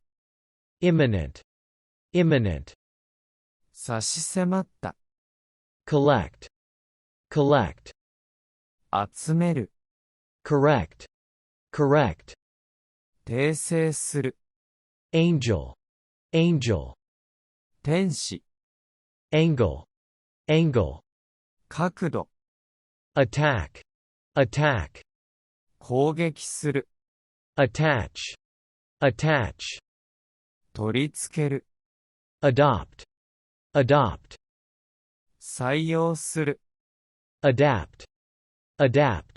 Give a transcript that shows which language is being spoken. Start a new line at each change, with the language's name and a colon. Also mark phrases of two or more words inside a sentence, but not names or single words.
English: imminent, imminent,
Japanese: 差し迫った、
English: collect, collect,
Japanese: 集める、
English: correct, correct,
Japanese: 訂正する、
English: angel, angel,
Japanese: 天使、
English: angle, angle,
Japanese: 角度、
English: attack, attack,
Japanese: 攻撃する、
English: attach, attach,
Japanese: 取り付ける、
English: adopt, adopt,
Japanese: 採用する、
English: adapt, adapt,